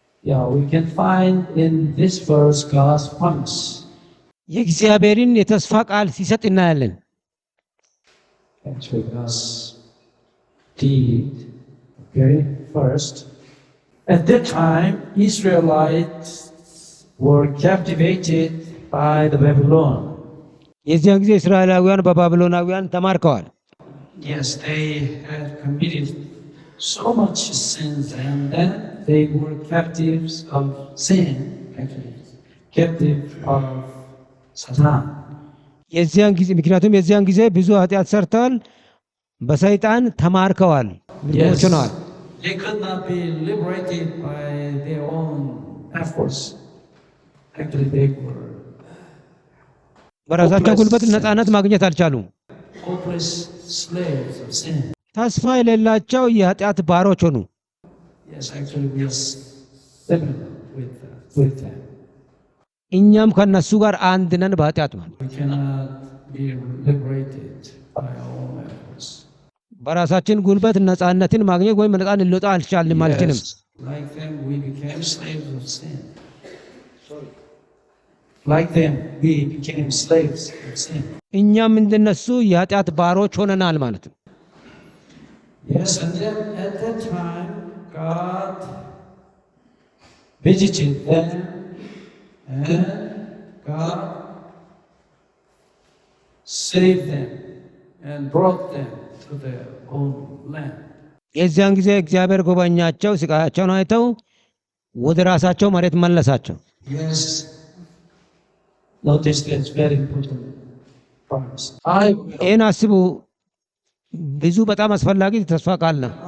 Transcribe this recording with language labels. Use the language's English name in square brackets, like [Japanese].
[English] Yeah, we can find in this verse God's promise. [Amharic] የእግዚአብሔርን የተስፋ ቃል ሲሰጥ እናያለን። [English] Actually, God's deed. Okay, first. At that time, Israelites were captivated by the Babylon. [Amharic] የዚያን ጊዜ እስራኤላውያን በባቢሎናውያን ተማርከዋል። [English] Yes, they had committed so much sins, and then they were captives of sin, actually, captive of Satan. [Amharic] የዚያን ጊዜ ምክንያቱም የዚያን ጊዜ ብዙ ኃጢአት ሰርተዋል፣ በሰይጣን ተማርከዋል፣ ምርኮኞች ሆነዋል። [English] They could not be liberated by their own efforts. Actually, they were [Amharic] በራሳቸው ጉልበት ነፃነት ማግኘት አልቻሉም። [English] hopeless slaves of sin. [Amharic] ተስፋ የሌላቸው የኃጢአት ባሮች ሆኑ። [English] Yes, actually, we are similar with them. [Amharic] እኛም ከነሱ ጋር አንድ ነን በኃጢአት ማለት። [English] We cannot be liberated by our own efforts. [Amharic] በራሳችን ጉልበት ነፃነትን ማግኘት ወይም ነፃ ልንወጣ አልቻልንም አልችልም። [English] Yes, like them, we became slaves of sin. Like them, we became slaves of sin. [Amharic] እኛም እንደነሱ የኃጢአት ባሮች ሆነናል ማለት ነው። [English] Yes, and then at that time, God visited them, and God saved them and brought them to their own land. [Amharic] የዚያን ጊዜ እግዚአብሔር ጎበኛቸው፣ ስቃያቸውን አይተው ወደ ራሳቸው መሬት መለሳቸው። [English] Yes, notice that's very important promise. [Amharic] ይህን አስቡ። ብዙ በጣም አስፈላጊ ተስፋ ቃል ነው።